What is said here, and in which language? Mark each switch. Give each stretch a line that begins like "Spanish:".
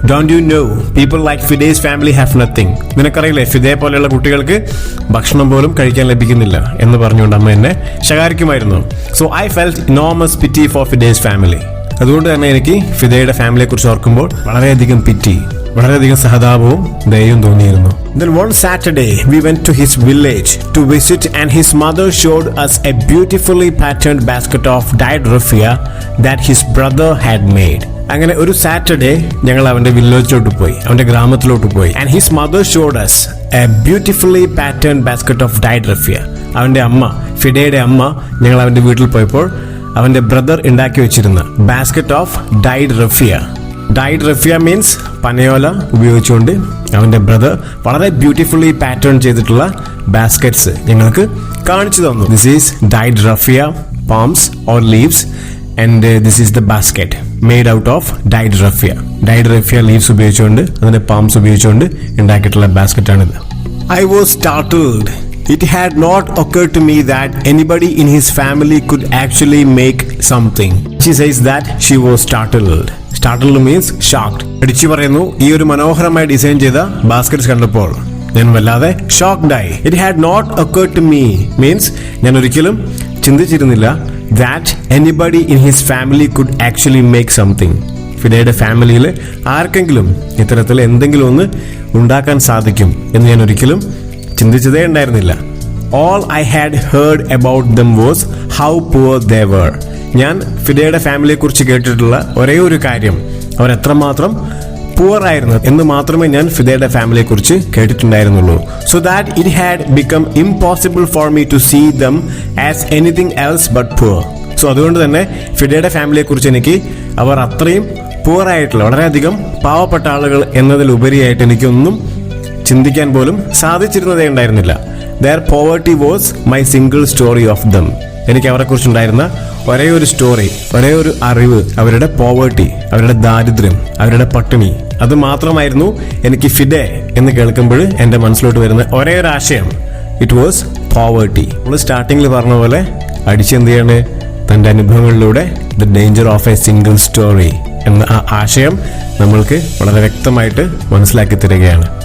English: Don't you know people like Fida's family have nothing.
Malayalam: നിനക്കറിയില്ലേ ഫിദയെ പോലെയുള്ള കുട്ടികൾക്ക് ഭക്ഷണം പോലും കഴിക്കാൻ ലഭിക്കുന്നില്ല എന്ന് പറഞ്ഞുകൊണ്ട് അമ്മ എന്നെ ശകാരിക്കുമായിരുന്നു.
English: So I felt enormous pity for Fida's family.
Malayalam: അതുകൊണ്ട് തന്നെ എനിക്ക് ഫിദയുടെ ഫാമിലിയെ കുറിച്ച് ഓർക്കുമ്പോൾ വളരെയധികം പിറ്റി, വളരെയധികം സഹതാപവും ദയയും തോന്നിയിരുന്നു.
English: Then one Saturday we went to his village to visit and his mother showed us a beautifully patterned basket of dyed raffia that his brother had made.
Malayalam: അങ്ങനെ ഒരു സാറ്റർഡേ ഞങ്ങൾ അവന്റെ വില്ലേജിലോട്ട് പോയി, അവന്റെ ഗ്രാമത്തിലോട്ട് പോയി.
English: And his mother showed us a beautifully patterned basket of dyed raffia.
Malayalam: അവന്റെ അമ്മ, ഫിഡയുടെ അമ്മ, ഞങ്ങൾ അവന്റെ വീട്ടിൽ പോയപ്പോൾ അവന്റെ ബ്രദർ ഉണ്ടാക്കി വെച്ചിരുന്ന basket of died Rafiya. Died Rafiya means പനയോല ഉപയോഗിച്ചുകൊണ്ട് അവന്റെ ബ്രദർ വളരെ ബ്യൂട്ടിഫുള്ളി പാറ്റേൺ ചെയ്തിട്ടുള്ള ബാസ്ക്കറ്റ്സ് ഞങ്ങൾക്ക് കാണിച്ചു തന്നു.
English: This is dyed raffia palms or leaves and this is the basket made out of dyed raffia.
Malayalam: Dyed raffia leaves ഉപയോഗിച്ചുകൊണ്ട് അതിന്റെ palms ഉപയോഗിച്ചുകൊണ്ട് ഉണ്ടാക്കിയിട്ടുള്ള ബാസ്ക്കറ്റ് ആണിത്.
English: I was startled. It had not occurred to me that anybody in his family could actually make something. She says that she was startled. Startled means shocked.
Malayalam: അടിച്ചു പറയുന്നു, ഈ ഒരു മനോഹരമായി ഡിസൈൻ ചെയ്ത ബാസ്ക്കറ്റ്സ് കണ്ടപ്പോൾ ഞാൻ വല്ലാതെ ഷോക്ക്ഡ് ആയി.
English: It had not occurred to me means
Malayalam: ഞാൻ ഒരിക്കലും ചിന്തിച്ചിരുന്നില്ല
English: that anybody in his family could actually make something.
Malayalam: ഫിഡയുടെ ഫാമിലിയിൽ ആർക്കെങ്കിലും ഇത്തരത്തിൽ എന്തെങ്കിലും ഒന്ന് ഉണ്ടാക്കാൻ സാധിക്കും എന്ന് ഞാൻ ഒരിക്കലും ചിന്തിച്ചതേ ഉണ്ടായിരുന്നില്ല.
English: All I had heard about them was how poor they were.
Malayalam: ഞാൻ ഫിഡയുടെ ഫാമിലിയെ കുറിച്ച് കേട്ടിട്ടുള്ള ഒരേ ഒരു കാര്യം അവർ എത്രമാത്രം പൂർ ആയിരുന്നു എന്ന് മാത്രമേ ഞാൻ ഫിദയുടെ ഫാമിലിയെ കുറിച്ച് കേട്ടിട്ടുണ്ടായിരുന്നുള്ളൂ.
English: So that it had become impossible for me to see them as anything else but poor.
Malayalam: So അതുകൊണ്ട് തന്നെ ഫിഡയുടെ ഫാമിലിയെ കുറിച്ച് എനിക്ക് അവർ അത്രയും പൂർ ആയിട്ടുള്ള, വളരെയധികം പാവപ്പെട്ട ആളുകൾ എന്നതിലുപരിയായിട്ട് എനിക്കൊന്നും ചിന്തിക്കാൻ പോലും സാധിച്ചിരുന്നതേ ഉണ്ടായിരുന്നില്ല.
English: Their poverty was my single story of them.
Malayalam: എനിക്ക് അവരെ കുറിച്ചുണ്ടായിരുന്ന ഒരേ ഒരു സ്റ്റോറി, ഒരേ ഒരു അറിവ് അവരുടെ പോവേർട്ടി, അവരുടെ ദാരിദ്ര്യം, അവരുടെ പട്ടിണി, അത് മാത്രമായിരുന്നു എനിക്ക് ഫിഡെ എന്ന് കേൾക്കുമ്പോൾ എൻ്റെ മനസ്സിലോട്ട് വരുന്ന ഒരേ ഒരു ആശയം.
English: It was poverty.
Malayalam: നമ്മൾ സ്റ്റാർട്ടിങ്ങിൽ പറഞ്ഞ പോലെ അടിച്ച് എന്ത് ചെയ്യാണ്, തൻ്റെ അനുഭവങ്ങളിലൂടെ the danger of A single story എന്ന ആ ആശയം നമ്മൾക്ക് വളരെ വ്യക്തമായിട്ട് മനസ്സിലാക്കി തരികയാണ്.